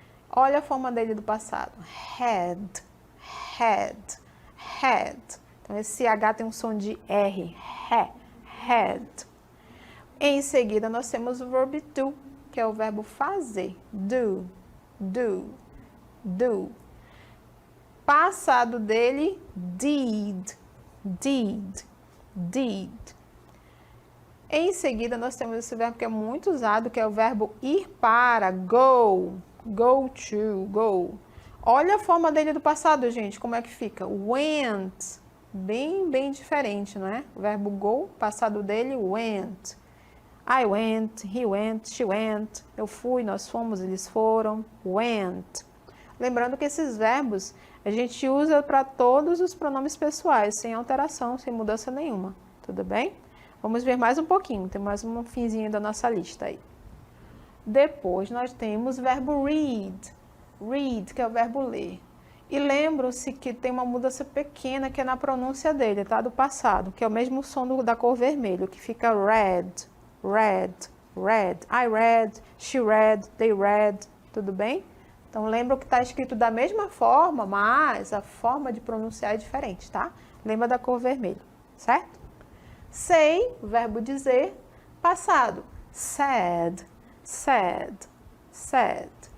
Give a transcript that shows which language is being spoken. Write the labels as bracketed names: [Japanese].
[Portuguese] Olha a forma dele do passado. Had, had, had. Então, esse H tem um som de R. Had. Em seguida, nós temos o verbo do, que é o verbo fazer. [English] Do, do, do. Passado dele, did, did, did. [Portuguese] Em seguida, nós temos esse verbo que é muito usado, que é o verbo ir para, go, go to, go. Olha a forma dele do passado, gente, como é que fica? Went, bem diferente, não é? O verbo go, passado dele, went. [English] I went, he went, she went. [Portuguese] Eu fui, nós fomos, eles foram. [English] Went. [Portuguese] Lembrando que esses verbos a gente usa para todos os pronomes pessoais, sem alteração, sem mudança nenhuma. Tudo bem? Vamos ver mais um pouquinho, tem mais um finzinho da nossa lista aí. Depois nós temos o verbo read. Read, que é o verbo ler. E lembram-se que tem uma mudança pequena que é na pronúncia dele, tá? Do passado, que é o mesmo som da cor vermelho, que fica read, read, read. [English] I read, she read, they read. [Portuguese] Tudo bem? Então, lembra que está escrito da mesma forma, mas a forma de pronunciar é diferente, tá? Lembra da cor vermelha, certo? [English] Say, [Portuguese] verbo dizer, passado. [English] Said, said, said.